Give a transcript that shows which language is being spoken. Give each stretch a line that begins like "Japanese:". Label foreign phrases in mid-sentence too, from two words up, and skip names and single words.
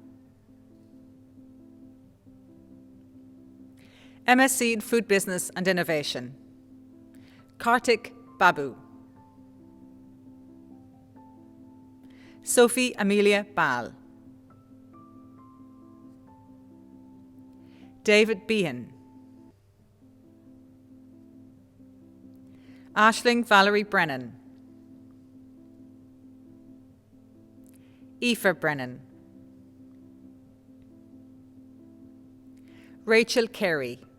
English: MSc in Food Business and Innovation. Kartik Babu. Sophie Amelia Ball. David Behan. Aisling Valerie Brennan. Aoife Brennan. Rachel Carey.